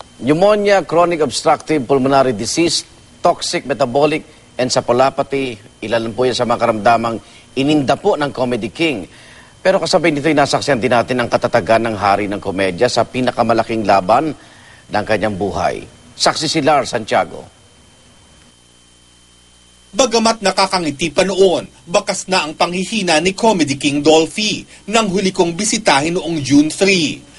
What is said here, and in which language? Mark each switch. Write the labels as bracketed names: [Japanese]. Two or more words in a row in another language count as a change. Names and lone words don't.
[English] Pneumonia, chronic obstructive pulmonary disease, toxic metabolic encephalopathy, [Filipino] ilan po yan sa mga karamdamang ininda po ng Comedy King. Pero kasabay nito ay nasaksihan din natin ang katatagan ng hari ng komedya sa pinakamalaking laban ng kanyang buhay. Saksi si Lars Santiago. Bagamat nakakangiti pa noon, bakas na ang panghihina ni Comedy King Dolphy nang huli kong bisitahin noong June 3.